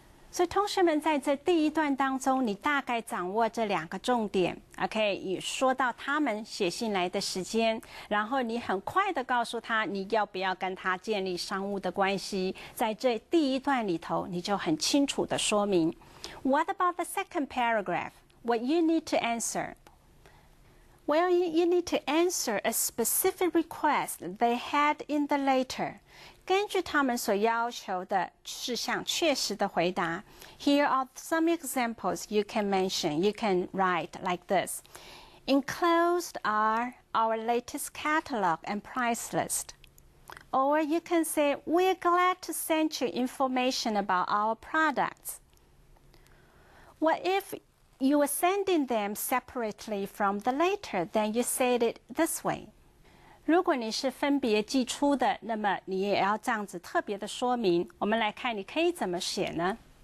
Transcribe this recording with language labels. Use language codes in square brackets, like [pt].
[zh] 所以同学们在这第一段当中，你大概掌握这2个重点 ，OK？也说到他们写信来的时间，然后你很快的告诉他你要不要跟他建立商务的关系，在这第一段里头，你就很清楚的说明。 [en] What about the second paragraph? What you need to answer? Well, you need to answer a specific request they had in the letter. [zh] 根据他们所要求的事项，确实的回答。 [en] Here are some examples you can mention. You can write like this. Enclosed are our latest catalog and price list. Or you can say, we're glad to send you information about our products. What if you were sending them separately from the letter? Then you said it this way. [zh] 如果你是分别寄出的，那么你也要这样子特别的说明。我们来看，你可以怎么写呢？